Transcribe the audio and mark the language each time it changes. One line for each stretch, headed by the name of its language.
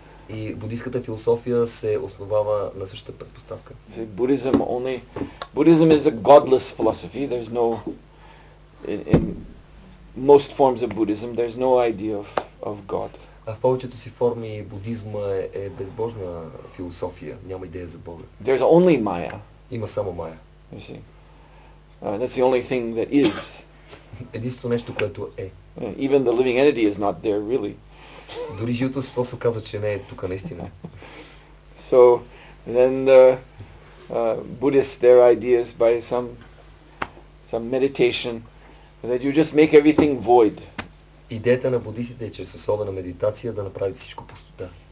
Bulgarian: И буддийската философия се основава на същата предпоставка.
English: Buddhism is a godless philosophy. There's no, in most forms of Buddhism, there's no idea of God.
Bulgarian: А в повечето си форми будизма е безбожна философия, няма идея за Бога.
English: There's only Maya.
Bulgarian: Има само Майя.
English: You see, that's the only thing that is.
Bulgarian: Единствено нещо, което е.
English: Even the living entity is not there really.
Bulgarian: Дори живото същество се казва, че не е тук наистина.
English: So then the Buddhists, their idea is by some meditation that you just make everything void.
Bulgarian: Идеята на буддистите е чрез особена медитация да направи всичко пустота.